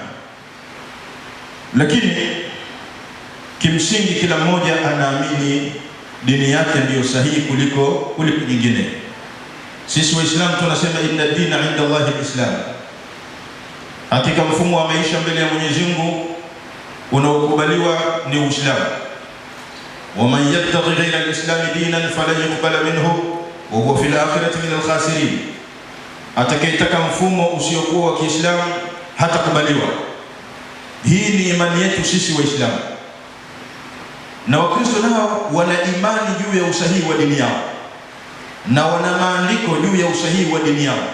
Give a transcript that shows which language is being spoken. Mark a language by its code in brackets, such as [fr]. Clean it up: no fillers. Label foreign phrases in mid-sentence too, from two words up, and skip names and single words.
[sw] Lakini kimsingi kila mmoja anaamini dini yake ndiyo sahihi kuliko nyingine. Sisi Waislamu tunasema [ar] إن الدين عند الله الإسلام, [sw] hakika mfumo wa maisha mbele ya Mwenyezi Mungu unaokubaliwa ni Uislamu. [ar] ومن يبتغ غير الإسلام دينا فلن يقبل منه وهو في الآخرة من الخاسرين, [sw] atakayetaka mfumo usiokuwa wa Kiislamu hatakubaliwa. Hii ni imani yetu sisi Waislamu, na Wakristo nao wana imani juu ya usahihi wa dini yao, na wana maandiko juu ya usahihi wa dini yao.